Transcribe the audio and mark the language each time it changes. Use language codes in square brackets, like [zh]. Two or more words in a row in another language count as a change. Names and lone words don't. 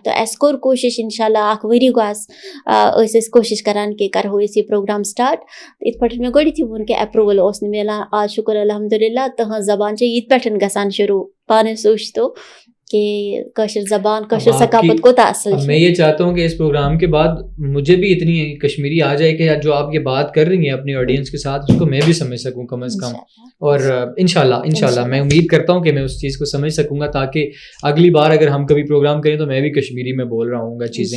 [ks] تہٕ اَسہِ کوٚر کوٗشِش [ar] اِنشاء اللہ, [ks] 1 ؤری گوٚو اَسہِ ٲسۍ کوٗشِش کَران کہ کَرہو أسۍ یہِ پرٛوگرام سٹاٹ. یِتھ پٲٹھۍ مےٚ گۄڈٕنٮ۪تھٕے ووٚن کہ اٮ۪پرٛوٗوَل اوس نہٕ مِلان. آز [ar] شُکُر الحمدُاللہ [ks] تٕہٕنٛز زبان چھِ یِتھ پٲٹھۍ گژھان شروٗع, پانَے سوٗنٛچتو کہ کٲشِر زبان کٲشِر ثقافت کوٗتاہ اَصٕل چھِ. [ur] میں یہ چاہتا ہوں کہ اس پروگرام کے بعد مجھے بھی اتنی کشمیری آ جائے کہ جو آپ یہ بات کر رہی ہیں اپنی آڈینس کے ساتھ, اس کو میں بھی سمجھ سکوں کم از کم. اور [ar] انشاءاللہ [ur] میں امید کرتا ہوں کہ میں اس چیز کو سمجھ سکوں گا, تاکہ اگلی بار اگر ہم کبھی پروگرام کریں تو میں بھی کشمیری میں بول رہا ہوں گا چیزیں.